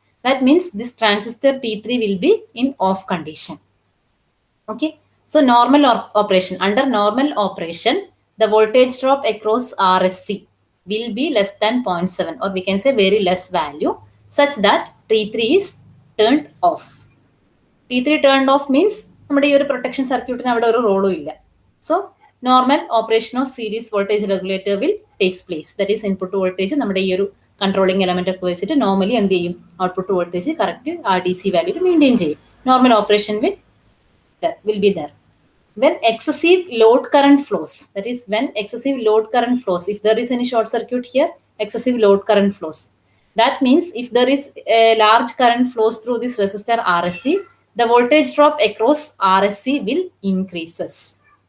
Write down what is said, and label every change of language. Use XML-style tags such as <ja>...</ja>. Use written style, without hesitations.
<en>That means this transistor T3 will be in off condition. Okay, so normal operation, under normal operation, the voltage drop across RSC will be less than 0.7, or we can say very less value, such that T3 is turned off. T3 turned off means</en> <ml>നമ്മുടെ ഈ ഒരു protection സർക്യൂട്ടിന് അവിടെ ഒരു റോളും ഇല്ല.</ml> <en>So normal operation of series voltage regulator will takes place. That is input voltage</en> <ml>നമ്മുടെ ഈ ഒരു കൺട്രോളിങ് എലമെന്റ് ഒക്കെ വെച്ചിട്ട് നോർമലി എന്ത് ചെയ്യും, ഔട്ട്പുട്ട് വോൾട്ടേജ് കറക്റ്റ് ആ ഡി സി വാല്യൂ മെയിൻറ്റെയിൻ ചെയ്യും.</ml> <en>Normal operation will be there. When excessive load current flows, that is when excessive load current flows, if there is any short circuit here, excessive load current flows. That means if there is a large current flows through this resistor RSC, the voltage drop across RSC will increases.</en>